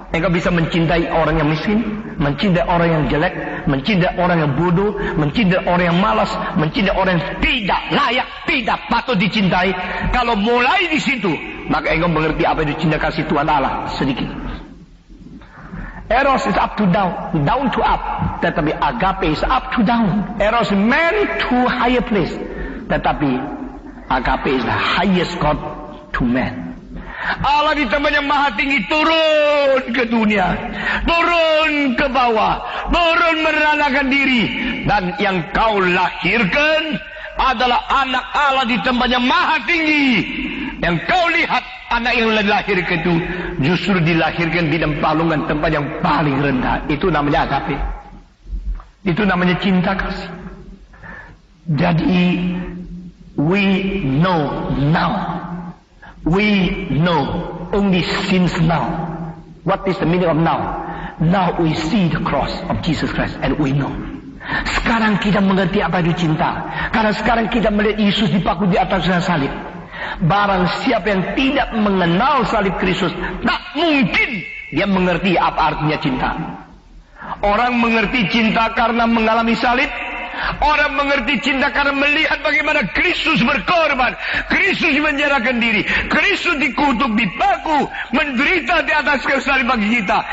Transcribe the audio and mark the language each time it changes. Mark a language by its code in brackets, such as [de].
[id] Engkau bisa mencintai orang yang miskin, mencintai orang yang jelek, mencintai orang yang bodoh, mencintai orang yang malas, mencintai orang yang tidak layak, tidak patut dicintai. Kalau mulai di situ, maka engkau mengerti apa itu cinta kasih Tuhan Allah sedikit. [en] Eros is up to down, down to up. [id] Tetapi [en] agape is up to down. Eros meant to higher place. [id] Tetapi [en] agape is the highest God to man. [id] Allah di tempat yang maha tinggi turun ke dunia, turun ke bawah, turun merendahkan diri, dan yang kau lahirkan adalah anak Allah di tempat yang maha tinggi. Yang kau lihat anak yang dilahirkan itu justru dilahirkan di dalam palungan tempat yang paling rendah. Itu namanya agape. Itu namanya cinta kasih. Jadi [en] we know now. We know only since now. What is the meaning of now? Now we see the cross of Jesus Christ and we know. [id] Sekarang kita mengerti apa itu cinta. Karena sekarang kita melihat Yesus dipaku di atas salib. Barang siapa yang tidak mengenal salib Kristus, tak mungkin dia mengerti apa artinya cinta. Orang mengerti cinta karena mengalami salib. Orang mengerti cinta karena melihat bagaimana Kristus berkorban, Kristus menyerahkan diri, Kristus dikutuk, dipaku, menderita di atas kayu salib bagi kita.